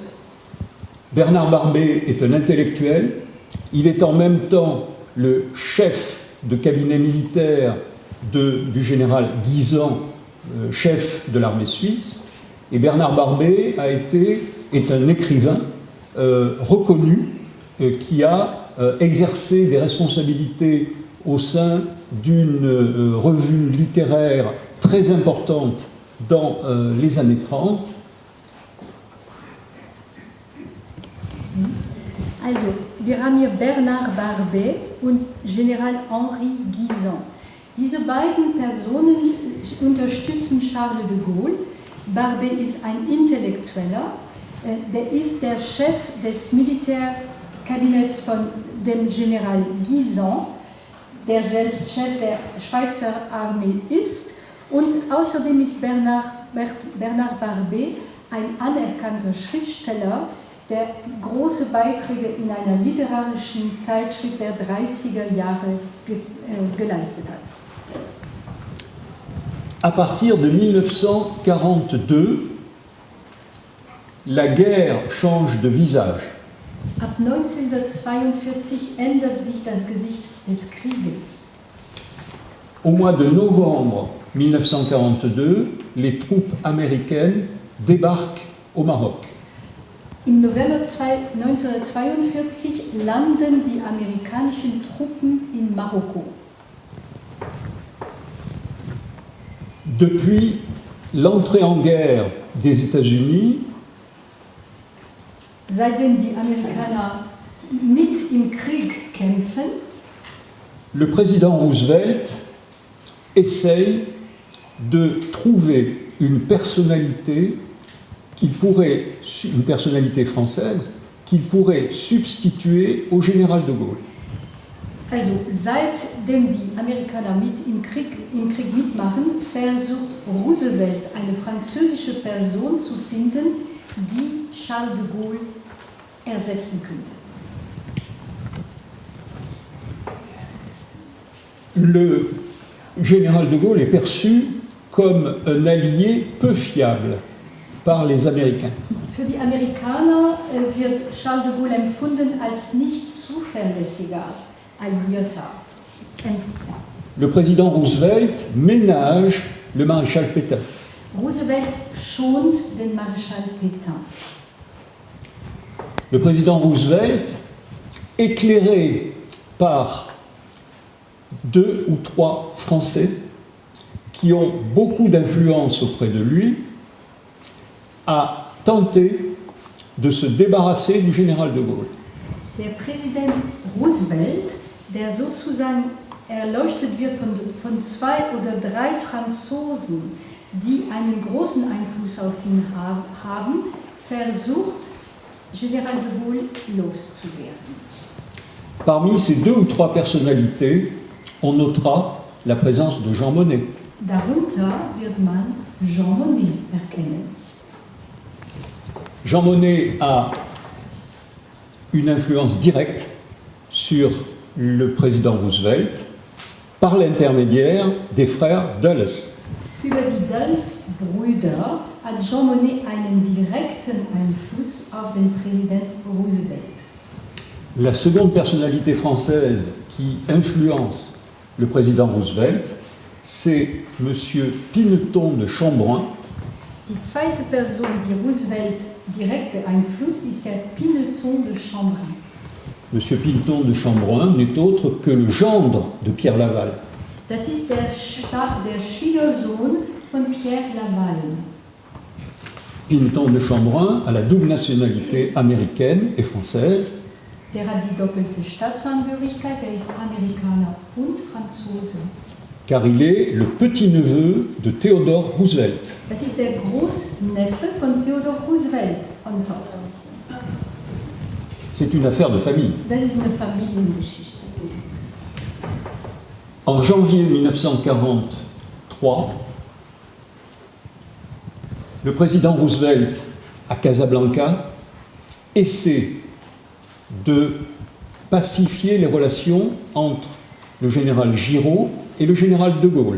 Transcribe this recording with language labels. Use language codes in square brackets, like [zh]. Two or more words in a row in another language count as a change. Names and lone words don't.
[fr] Bernard Barbet est un intellectuel, il est en même temps le chef de cabinet militaire du général Guisan, chef de l'armée suisse, et Bernard Barbet est un écrivain reconnu qui a exercé des responsabilités au sein d'une revue littéraire très importante dans les années 30. [de] Also, wir haben hier Bernard Barbet und General Henri Guisan. Diese beiden Personen unterstützen Charles de Gaulle. Barbet ist ein Intellektueller, der ist der Chef des Militärkabinetts von dem General Guisan, der selbst Chef der Schweizer Armee ist. Und außerdem ist Bernard Barbet ein anerkannter Schriftsteller, der große Beiträge in einer literarischen Zeitschrift der 30er Jahre geleistet hat. [fr] À partir de 1942, la guerre change de visage. [de] Ab 1942 ändert sich das Gesicht des Krieges. [fr] Au mois de novembre 1942, les troupes américaines débarquent au Maroc. [de] Im November 1942 landen die amerikanischen Truppen in Marokko. [fr] Depuis l'entrée en guerre des États-Unis, [de] Seitdem die Amerikaner mit im Krieg kämpfen, [fr] le président Roosevelt essaye de trouver une personnalité française qu'il pourrait substituer au général de Gaulle. [de] Also seitdem die Amerikaner im Krieg mitmachen, versucht Roosevelt eine französische Person zu finden, die Charles de Gaulle ersetzen könnte. [fr] Le général de Gaulle est perçu comme un allié peu fiable par les Américains. [de] Für die Amerikaner wird Charles de Gaulle empfunden als nicht zuverlässiger Alliierter. [fr] Le président Roosevelt ménage le maréchal Pétain. [de] Roosevelt schont den Marschall Pétain. [fr] Le président Roosevelt, éclairé par 2 ou 3 Français qui ont beaucoup d'influence auprès de lui, a tenté de se débarrasser du général de Gaulle. [de] Der Präsident Roosevelt, der sozusagen erleuchtet wird von 2 oder 3 Franzosen, die einen großen Einfluss auf ihn haben, versucht, Général de Gaulle loszuwerden. [fr] Parmi ces 2 ou 3 personnalités, on notera la présence de Jean Monnet. [de] Darunter wird man Jean Monnet erkennen. [fr] Jean Monnet a une influence directe sur le président Roosevelt par l'intermédiaire des frères Dulles. [de] Über die Dulles-Brüder hat Jean Monnet einen direkten Einfluss auf den Präsident Roosevelt. [fr] La seconde personnalité française qui influence le président Roosevelt, c'est M. Pineton de Chambrun. [de] Die zweite Person, die Roosevelt direkt beeinflusst, ist der Pineton de Chambrun. [fr] M. Pineton de Chambrun n'est autre que le gendre de Pierre Laval. [de] Das ist der Schwiegersohn von Pierre Laval. [fr] Pineton de Chambrun a la double nationalité américaine et française. [de] Der hat die doppelte Staatsangehörigkeit, er ist Amerikaner und Franzose. [fr] Car il est le petit-neveu de Theodore Roosevelt. [de] Das ist der Großneffe von Theodore Roosevelt. [fr] C'est une affaire de famille. [de] Das ist eine Familiengeschichte. [fr] En janvier 1943, le président Roosevelt, à Casablanca, essaie de pacifier les relations entre le général Giraud et le général de Gaulle.